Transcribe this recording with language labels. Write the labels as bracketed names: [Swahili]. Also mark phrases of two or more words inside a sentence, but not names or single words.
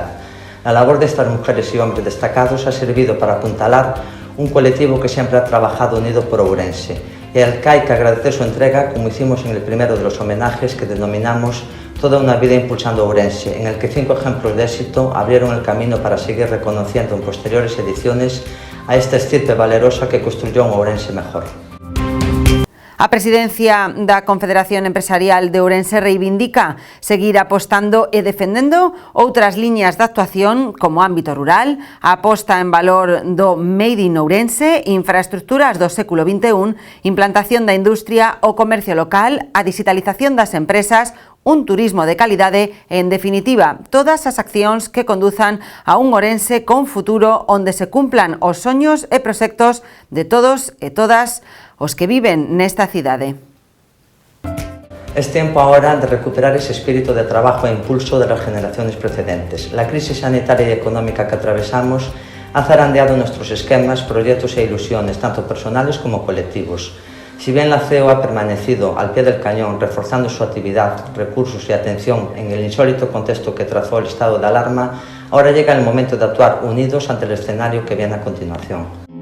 [Spanish] La labor de estas mujeres y hombres destacados ha servido para apuntalar un colectivo que siempre ha trabajado unido por Ourense y al que hay que agradecer su entrega, como hicimos en el primero de los homenajes que denominamos Toda una vida impulsando Ourense, en el que 5 ejemplos de éxito abrieron el camino para seguir reconociendo en posteriores ediciones a esta estirpe valerosa que construyó un Ourense mejor. [Galician] A presidencia da Confederación Empresarial de Ourense reivindica seguir apostando e defendendo outras liñas de actuación como ámbito rural, a aposta en valor do Made in Ourense, infraestructuras do século XXI, implantación da industria, o comercio local, a digitalización das empresas, un turismo de calidade e, en definitiva, todas as accións que conduzan a un Ourense con futuro onde se cumplan os soños e proxectos de todos e todas os que viven nesta cidade. [Spanish] Es tiempo ahora de recuperar ese espíritu de trabajo e impulso de las generaciones precedentes. La crisis sanitaria y económica que atravesamos ha zarandeado nuestros esquemas, proyectos e ilusiones, tanto personales como colectivos. Si bien la CEO ha permanecido al pie del cañón, reforzando su actividad, recursos y atención en el insólito contexto que trazó el estado de alarma, ahora llega el momento de actuar unidos ante el escenario que viene a continuación.